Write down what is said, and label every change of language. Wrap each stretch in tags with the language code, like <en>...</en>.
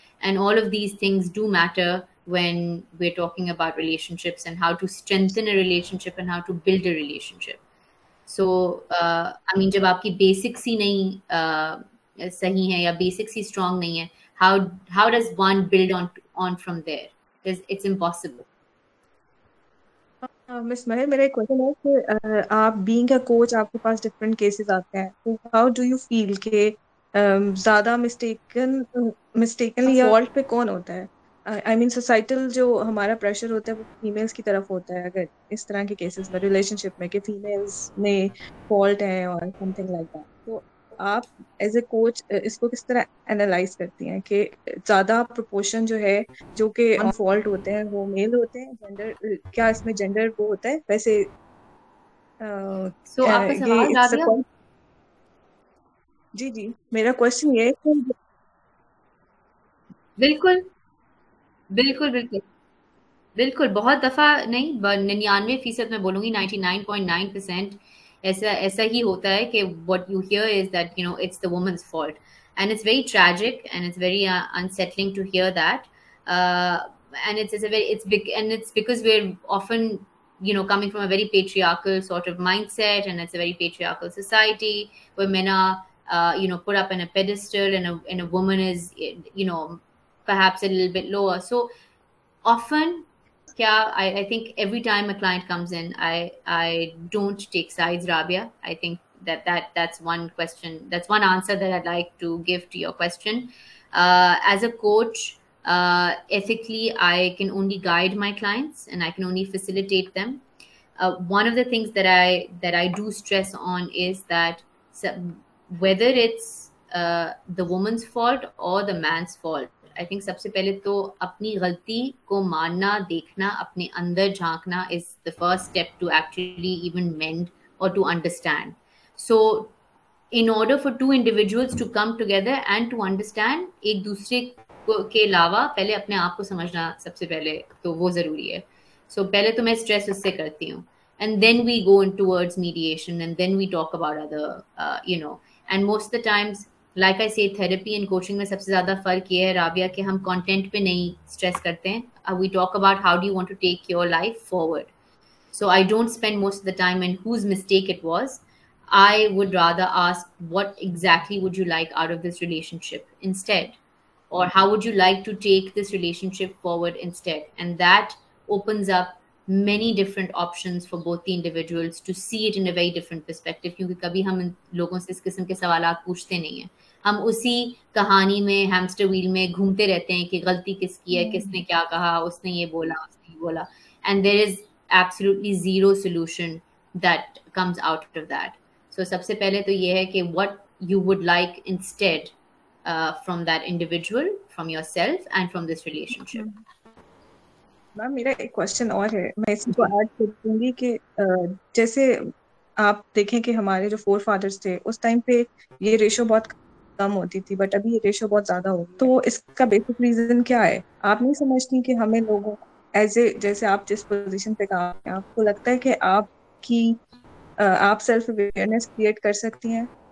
<en>And all of these things do matter when we're talking about relationships and how to strengthen a relationship and how to build a relationship. So, I mean,</en> <hi>जब आपकी basics ही नहीं सही है या basics ही strong नहीं है,</hi> <en>how does one build on from there? Because it's impossible.</en> <hi>Miss महर, मेरा एक क्वेश्चन है कि आप</hi> <en>being a coach,</en> <hi>आपके पास डिफरेंट केसेस आते हैं, तो</hi> <en>how do you feel</en> <hi>कि ज्यादा मिस्टेकनली फॉल्ट पे कौन होता है?</hi> <en>I mean</en> <hi>सोसाइटल जो हमारा प्रेशर होता है वो फीमेल्स की तरफ होता है, अगर इस तरह के केसेस में रिलेशनशिप में कि फीमेल्स में फॉल्ट है और</hi> <en>something like that,</en> <hi>तो आप</hi> <en>as a coach</en> <hi>इसको किस तरह एनालाइज करती हैं कि ज्यादा प्रोपोर्शन जो है जो कि ऑन फॉल्ट होते हैं वो मेल होते हैं? जेंडर, क्या इसमें जेंडर वो होता है वैसे? So, आपका ये सवाल</hi> <en>It's Rabia?</en> <hi>जी जी, मेरा क्वेश्चन ये है कि बिल्कुल बिल्कुल बिल्कुल बिल्कुल, बहुत दफा नहीं, 99% मैं बोलूंगी 99.9% ऐसा ही होता है कि</hi> <en>what you hear is that it's the woman's fault, and it's very tragic and it's very unsettling to hear that, and it's big, and it's because we're often coming from a very patriarchal sort of mindset, and it's a very patriarchal society where men are put up in a pedestal, and a woman is perhaps a little bit lower. So often, yeah, I think every time a client comes in, I don't take sides, Rabia. I think that's one question, that's one answer that I'd like to give to your question. As a coach, ethically, I can only guide my clients and I can only facilitate them. One of the things that I do stress on is that whether it's the woman's fault or the man's fault, I think</en> <hi>सबसे पहले तो अपनी गलती को मानना, देखना, अपने अंदर झांकना</hi> <en>Is the first step to actually even mend और to understand.</en> <hi>So</hi> <en>in order for two individuals to come together and to understand,</en> <hi>एक दूसरे के अलावा पहले अपने आप को समझना सबसे पहले तो वो ज़रूरी है.</hi> <en>So</en> <hi>पहले तो मैं स्ट्रेस उससे करती हूँ,</hi> <en>and then we go in towards mediation, and then we talk about other and most of the times, like I say, therapy and coaching</en> <hi>में सबसे ज़्यादा फ़र्क ये है</hi> <en>Rabia</en> <hi>कि हम content पे नहीं stress करते हैं.</hi> <en>We talk about how do you want to take your life forward. So I don't spend most of the time in whose mistake it was. I would rather ask, what exactly would you like out of this relationship instead? Or how would you like to take this relationship forward instead? And that opens up many different options for both the individuals to see it in a very different perspective.</en> <hi>क्योंकि कभी हम इन लोगों से इस किस्म के सवालात पूछते नहीं हैं. हम उसी कहानी में, हैमस्टर व्हील में घूमते रहते हैं कि गलती किसकी है, किसने क्या कहा, उसने ये बोला, उसने ये बोला.</hi> <en>And there is absolutely zero solution that comes out of that. So</en> <hi>सबसे पहले तो ये है कि</hi> <en>what you would like instead from that individual, from yourself and from this relationship.</en> <hi>Ma'am, मेरा एक क्वेश्चन और है, मैं इसको ऐड कर दूंगी कि जैसे आप देखें कि हमारे जो फोर फादर्स थे उस टाइम पे ये रेशो बहुत कम होती थी, बट अभी ये रेशो बहुत ज्यादा हो गई. तो इसका बेसिक रीजन क्या है? आप नहीं समझती कि हमें लोगों एज ए, जैसे आप जिस पोजीशन पे काम, आपको लगता है कि आप</hi> <en>self awareness create</en> <hi>कर सकती हैं?</hi>